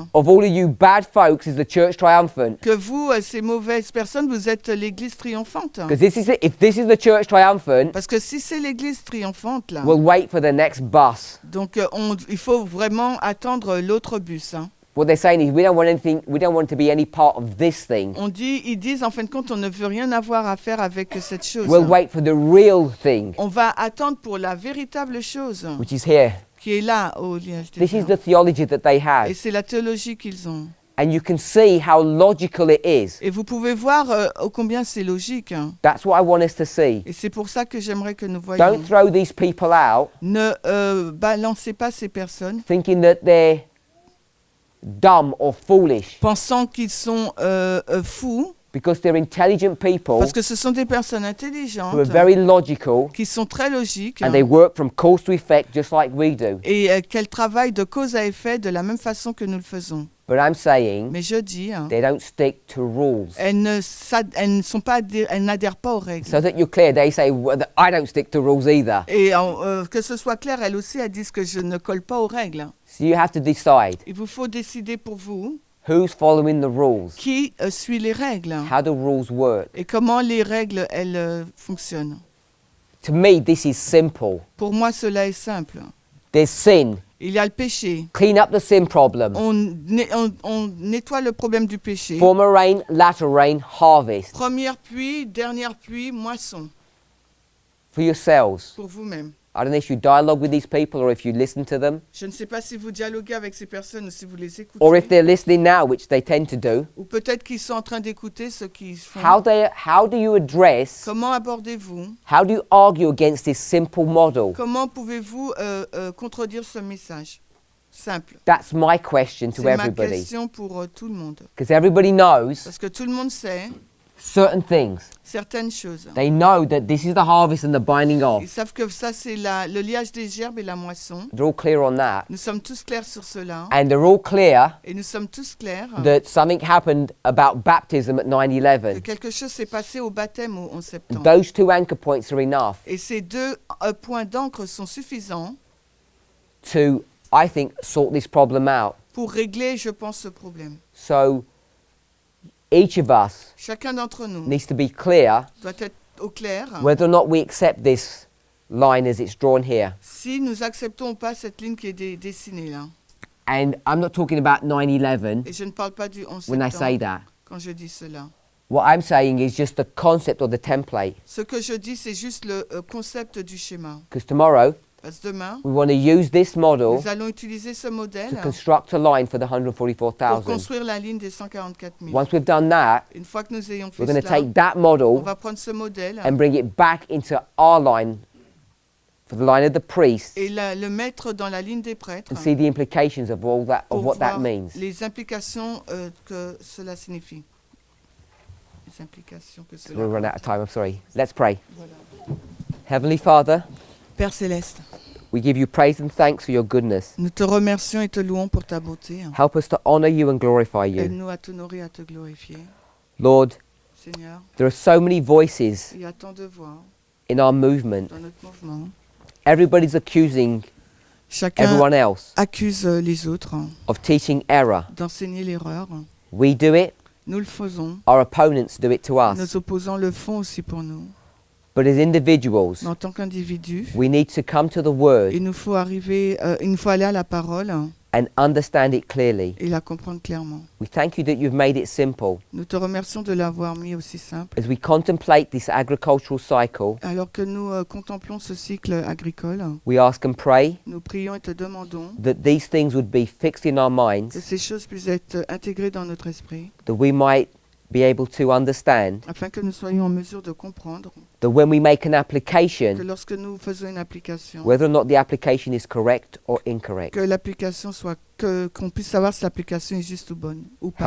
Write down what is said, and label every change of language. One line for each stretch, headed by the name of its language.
English: of all of you bad folks is the church triumphant?
French: que vous, ces mauvaises personnes, vous êtes l'église triomphante?
English: Because if this is the church triumphant,
French: Parce que si c'est l'église triomphante, là,
English: we'll wait for the next bus.
French: donc il faut vraiment attendre l'autre bus. Hein.
English: What they're saying is we don't want to be any part of this thing.
French: Ils disent en fin de compte, on ne veut rien avoir à faire avec cette chose.
English: We'll wait for the real thing,
French: On va attendre pour la véritable chose
English: which is here.
French: qui est là au liage des
English: This is
French: gerbes.
English: the theology that they
French: Et
English: have.
French: c'est la théologie qu'ils ont.
English: And you can see how logical it is.
French: Et vous pouvez voir ô combien c'est logique. Hein.
English: That's what I want us to see.
French: Et c'est pour ça que j'aimerais que nous voyions.
English: Don't throw these people out
French: Ne balancez pas ces personnes
English: thinking that they're dumb or foolish,
French: pensant qu'ils sont fous,
English: because they're intelligent people
French: parce que ce sont des personnes
English: who
French: intelligentes
English: are very logical,
French: qui sont très logiques
English: and they work from cause to effect just like we do.
French: et qu'elles travaillent de cause à effet de la même façon que nous le faisons.
English: But I'm saying
French: Mais je dis, hein,
English: they don't stick to rules.
French: elles ne sont pas, elles n'adhèrent pas aux règles.
English: So that you're clear, they say, well, I don't stick to rules either.
French: Et que ce soit clair, elles aussi, elles disent que je ne colle pas aux règles.
English: So you have to decide
French: Il vous faut décider pour vous
English: who's following the rules,
French: qui suit les règles
English: how the rules work.
French: et comment les règles, elles fonctionnent.
English: To me, this is simple.
French: Pour moi, cela est simple.
English: There's sin.
French: Il y a le péché.
English: Clean up the sin problem.
French: On nettoie le problème du péché.
English: Former rain, latter rain, harvest.
French: Première pluie, dernière pluie, moisson.
English: For yourselves.
French: Pour vous-même.
English: I don't know if you dialogue with these people or if you listen to them,
French: Je ne sais pas si vous dialoguez avec ces personnes ou si vous les écoutez.
English: or if they're listening now, which they tend to do.
French: Ou peut-être qu'ils sont en train d'écouter ce qu'ils font.
English: How do you address,
French: Comment abordez-vous?
English: how do you argue against this simple model?
French: Comment pouvez-vous contredire ce message?
English: Simple. That's my question to
French: C'est ma
English: everybody.
French: question pour tout le monde.
English: Because everybody knows
French: Parce que tout le monde sait
English: certain things.
French: certaines choses.
English: They know that this is the harvest and the binding
French: Ils
English: of.
French: savent que ça, c'est le liage des gerbes et la moisson.
English: They're all clear on that.
French: Nous sommes tous clairs sur cela.
English: And they're all clear
French: Et nous sommes tous clairs
English: that something happened about baptism at
French: que
English: 9/11.
French: quelque chose s'est passé au baptême au 11 septembre.
English: Those two anchor points are enough
French: Et ces deux points d'encre sont suffisants
English: to, I think, sort this problem out.
French: pour régler, je pense, ce problème.
English: So each of us
French: Chacun d'entre nous
English: needs to be clear
French: doit être au clair
English: whether or not we accept this line as it's drawn here.
French: si nous acceptons ou pas cette ligne qui est dessinée là.
English: And I'm not talking about 9/11
French: Et je ne parle pas du 11
English: when I say
French: septembre
English: that.
French: quand je dis cela.
English: What I'm saying is just the concept or the template.
French: Ce que je dis, c'est juste le concept du schéma.
English: Because tomorrow
French: Parce que demain,
English: we want to use this model
French: nous allons utiliser ce modèle
English: to construct a line for the
French: pour
English: 144,000.
French: construire la ligne des 144 000.
English: Once we've done that,
French: Une fois que nous ayons fait
English: we're going to
French: cela,
English: take that
French: on
English: model
French: va prendre ce modèle
English: and bring it back into our line for the line of the priests
French: et le mettre dans la ligne des prêtres
English: and see the implications of all that, of
French: pour
English: what that
French: voir
English: means.
French: les implications que cela signifie. Les implications que cela
English: We'll run out of time, I'm sorry. Let's pray.
French: Voilà.
English: Heavenly Father,
French: Père Céleste,
English: we give you praise and thanks for your goodness.
French: nous te remercions et te louons pour ta beauté.
English: Help us to honor you and glorify you.
French: Aide-nous à t'honorer, à te glorifier.
English: Lord,
French: Seigneur,
English: there are so many voices
French: il y a tant de voix
English: in our movement.
French: dans notre mouvement.
English: Everybody's accusing
French: Chacun
English: everyone else
French: accuse les autres
English: of teaching error.
French: d'enseigner l'erreur.
English: We do it,
French: Nous le faisons.
English: our opponents do it to us.
French: Nos opposants le font aussi pour nous.
English: But as individuals,
French: Mais en tant qu'individus,
English: we need to come to the word
French: il nous faut aller à la parole
English: and understand it clearly.
French: et la comprendre clairement.
English: We thank you that you've made it simple.
French: Nous te remercions de l'avoir mis aussi simple.
English: As we contemplate this agricultural cycle,
French: Alors que nous contemplons ce cycle agricole,
English: we ask and pray
French: nous prions et te demandons
English: that these things would be fixed in our
French: que
English: minds,
French: ces choses puissent être intégrées dans notre esprit,
English: that we might be able to understand
French: afin que nous soyons en mesure de comprendre
English: that when we make an
French: que
English: application,
French: lorsque nous faisons une application,
English: whether or not the application is correct or incorrect.
French: que l'application soit qu'on puisse savoir si l'application est juste ou bonne ou pas.